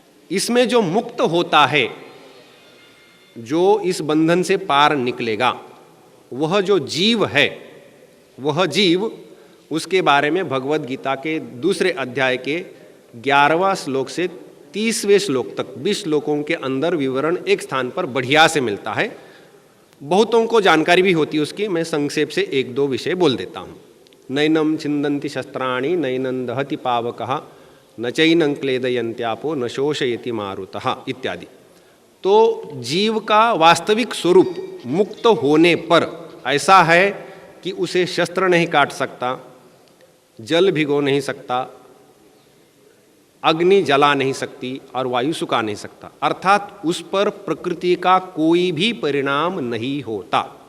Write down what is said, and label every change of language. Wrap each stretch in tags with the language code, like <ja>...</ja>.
<hi>इसमें जो मुक्त होता है, जो इस बंधन से पार निकलेगा, वह जो जीव है, वह जीव, उसके बारे में भगवद गीता के दूसरे अध्याय के 11वां श्लोक से 30वें श्लोक तक 20 श्लोकों के अंदर विवरण एक स्थान पर बढ़िया से मिलता है। बहुतों को जानकारी भी होती है उसकी, मैं संक्षेप से एक दो विषय बोल देता हूँ।</hi> <sa>नैनम छिंदन्ति शस्त्राणि नैनं दहति पावकः न चैनं क्लेदयन्त्यापो न शोषयति मारुतः इत्यादि।</sa> <hi>तो जीव का वास्तविक स्वरूप मुक्त होने पर ऐसा है कि उसे शस्त्र नहीं काट सकता, जल भिगो नहीं सकता, अग्नि जला नहीं सकती और वायु सुखा नहीं सकता, अर्थात उस पर प्रकृति का कोई भी परिणाम नहीं होता।</hi>